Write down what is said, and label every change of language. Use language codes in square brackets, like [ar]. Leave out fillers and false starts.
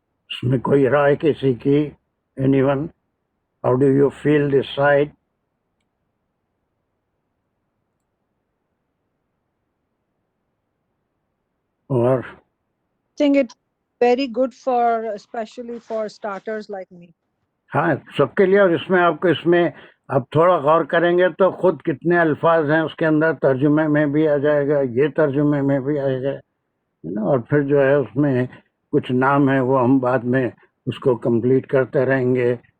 [ur] اس میں کوئی رائے کسی کی؟ [en] Any one? How do you feel this side? [ur] اور [en] I think it's very good especially for starters like me. [ur] ہاں سب کے لیے. اور اس میں آپ کو اس میں آپ تھوڑا غور کریں گے تو خود کتنے الفاظ ہیں اس کے اندر، ترجمے میں بھی آ جائے گا، یہ ترجمے میں بھی آئے گا. اور پھر جو ہے اس میں کچھ نام ہے وہ ہم بعد میں اس کو کمپلیٹ کرتے رہیں گے.